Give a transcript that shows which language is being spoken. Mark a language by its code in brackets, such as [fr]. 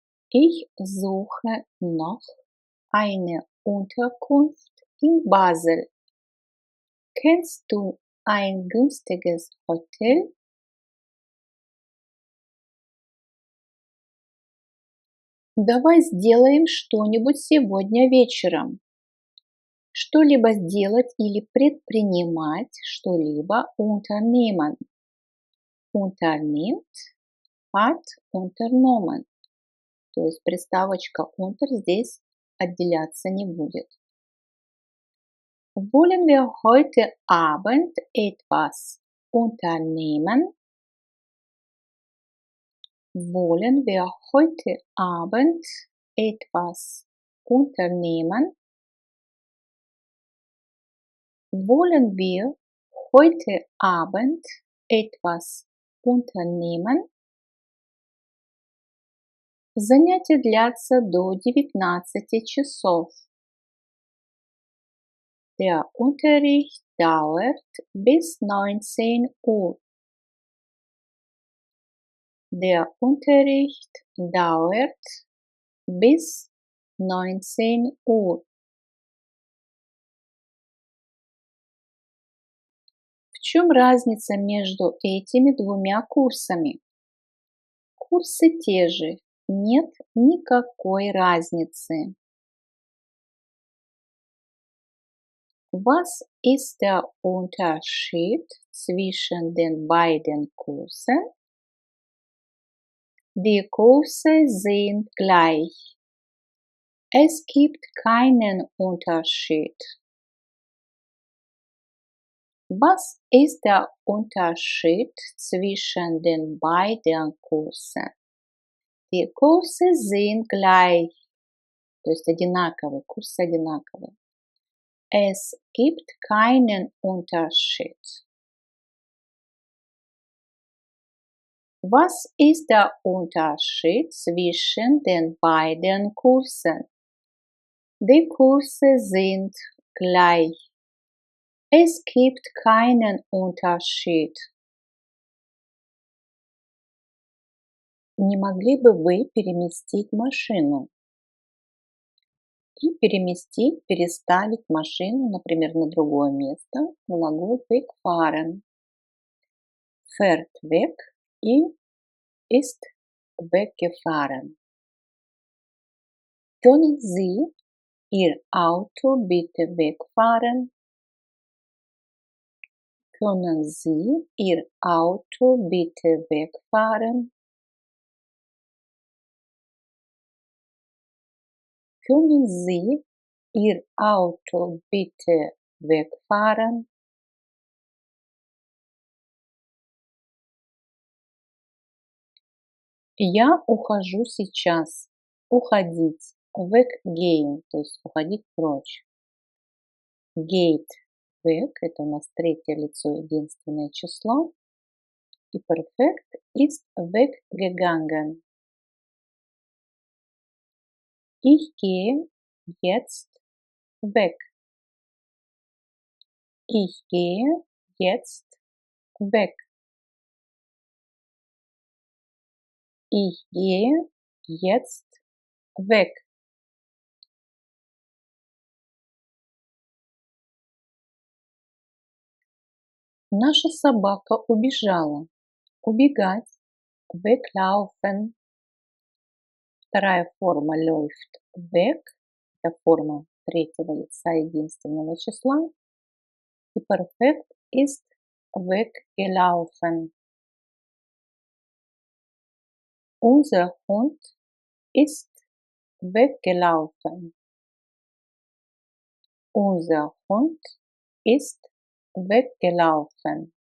[de] Ich suche noch eine Unterkunft in Basel. Kennst du ein günstiges Hotel? [ru] Давай сделаем что-нибудь сегодня вечером. Что-либо сделать или предпринимать, что-либо unternehmen. [de] Unternimmt hat unternommen. [ru] То есть приставочка unter здесь отделяться не будет. [de] Wollen wir heute Abend etwas unternehmen? Wollen wir heute Abend etwas unternehmen? Wollen wir heute Abend etwas unternehmen? [ru] Занятия длятся до 19 часов. [de] Der Unterricht dauert bis 19 Uhr. Der Unterricht dauert bis 19 Uhr. [ru] В чем разница между этими двумя курсами? Курсы те же, нет никакой разницы. [de] Was ist der Unterschied zwischen den beiden Kursen? Die Kurse sind gleich. Es gibt keinen Unterschied. Was ist der Unterschied zwischen den beiden Kursen? Die Kurse sind gleich. [ru] То есть одинаковые, курсы одинаковые. [de] Es gibt keinen Unterschied. Was ist der Unterschied zwischen den beiden Kursen? Die Kurse sind gleich. Es gibt keinen Unterschied. [ru] Не могли бы вы переместить машину? И переместить, переставить машину, например, на другое место, глагол wegfahren. [de] Fährt weg и ist weggefahren. Können Sie Ihr Auto bitte wegfahren? Können Sie Ihr Auto bitte wegfahren? Können Sie Ihr Auto bitte wegfahren? [ru] Я ухожу сейчас. Уходить. Weggehen, то есть уходить прочь. [de] Geht. [ru] Weg– это у нас третье лицо единственное число. [de] И perfekt ist weggegangen. Ich gehe jetzt weg. Ich gehe jetzt weg. Ich gehe jetzt weg. [ru] Наша собака убежала. Убегать. [de] Weglaufen. [ru] Вторая форма [de] läuft weg. [ru] Это форма третьего лица единственного числа. [de] И perfekt ist weggelaufen. Unser Hund ist weggelaufen. Unser Hund ist weggelaufen.